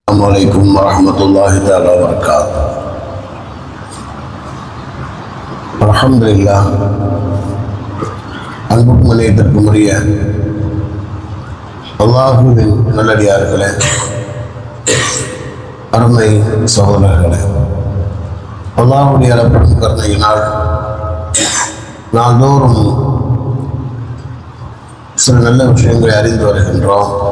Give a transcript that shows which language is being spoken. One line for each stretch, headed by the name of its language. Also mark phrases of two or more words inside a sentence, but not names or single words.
Arabic: السلام عليكم ورحمة الله تعالى وبركاته. الحمد لله.
Tamil: அன்புக்கும் மனிதத்திற்கும் உரிய அல்லாஹ்வின் நல்லடியார்களே, அருமை சகோதரர்களே, அல்லாஹ்வுடைய அளப்படும் கருணையினால் நாள்தோறும் சில நல்ல விஷயங்களை அறிந்து வருகின்றோம்.